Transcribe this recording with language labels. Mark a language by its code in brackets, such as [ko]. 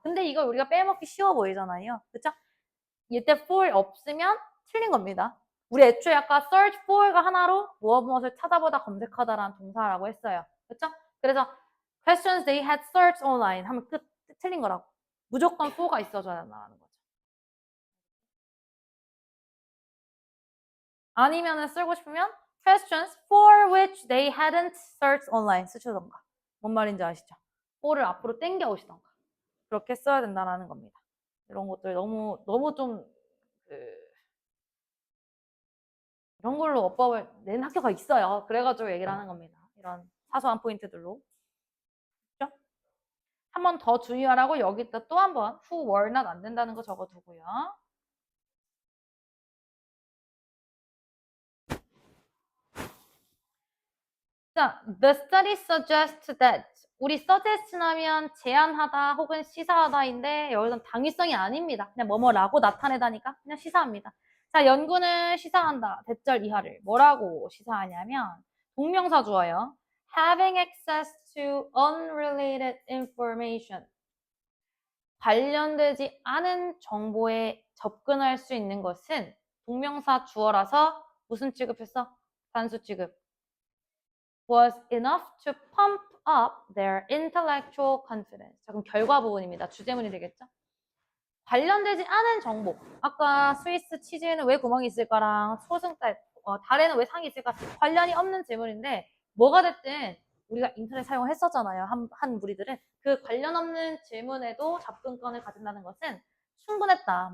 [ko] 근데 이거 우리가 빼먹기 쉬워 보이잖아요. 그쵸? 이때 for 없으면 틀린 겁니다. 우리 애초에 아까 search for가 하나로 무엇을 찾아보다 검색하다라는 동사라고 했어요. 그쵸? [en] 그래서 questions they had searched online [ko] 하면 끝 틀린 거라고. 무조건 for가 있어줘야 된다는 거죠. 아니면은 쓰고 싶으면 [en] questions for which they hadn't searched online [ko] 쓰시던가. 뭔 말인지 아시죠? for를 앞으로 당겨 오시던가. 그렇게 써야 된다는 겁니다. 이런 것들 너무 좀 이런 걸로 어법을 낸 학교가 있어요. 그래가지고 얘기를 하는 겁니다. 이런 사소한 포인트들로. 그렇죠? 한 번 더 주의하라고 여기다 또 한 번 who were not 안 된다는 거 적어두고요. 자, [en] the study suggests that [ko] 우리 suggest 하면 제안하다 혹은 시사하다인데 여기서는 당위성이 아닙니다. 그냥 뭐뭐라고 나타내다니까 그냥 시사합니다. 자, 연구는 시사한다. 대절 이하를 뭐라고 시사하냐면 동명사 주어요. [en] having access to unrelated information [ko] 관련되지 않은 정보에 접근할 수 있는 것은 동명사 주어라서 무슨 취급했어? 단수 취급. [en] was enough to pump up their intellectual confidence. [ko] 자, 그럼 결과 부분입니다. 주제문이 되겠죠? 관련되지 않은 정보. 아까 스위스 치즈에는 왜 구멍이 있을까랑 소승달, 달에는 왜 상이 있을까? 관련이 없는 질문인데 뭐가 됐든 우리가 인터넷 사용을 했었잖아요. 한 무리들은. 그 관련 없는 질문에도 접근권을 가진다는 것은 충분했다.